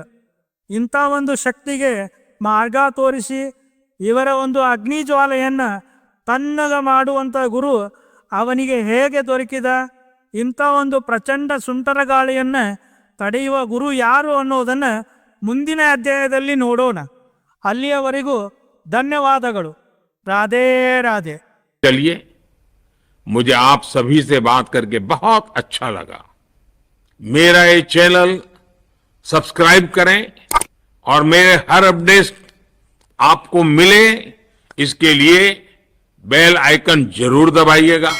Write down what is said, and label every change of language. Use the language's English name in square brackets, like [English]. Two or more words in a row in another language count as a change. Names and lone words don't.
[Kannada] ಇಂಥ ಒಂದು ಶಕ್ತಿಗೆ ಮಾರ್ಗ ತೋರಿಸಿ ಇವರ ಒಂದು ಅಗ್ನಿಜ್ವಾಲೆಯನ್ನು ತಣ್ಣಗ ಮಾಡುವಂಥ ಗುರು ಅವನಿಗೆ ಹೇಗೆ ದೊರಕಿದ? ಇಂಥ ಒಂದು ಪ್ರಚಂಡ ಸುಂಟರ ಗಾಳಿಯನ್ನು ತಡೆಯುವ ಗುರು ಯಾರು ಅನ್ನೋದನ್ನು ಮುಂದಿನ ಅಧ್ಯಾಯದಲ್ಲಿ ನೋಡೋಣ. ಅಲ್ಲಿಯವರೆಗೂ ಧನ್ಯವಾದಗಳು. ರಾಧೇ ರಾಧೆ. [Hindi] चलिए, मुझे आप सभी से बात करके बहुत अच्छा लगा. मेरा ये चैनल सब्सक्राइब करें और मेरे हर अपडेट आपको मिले, इसके लिए [English] bell icon [Hindi] जरूर दबाइएगा.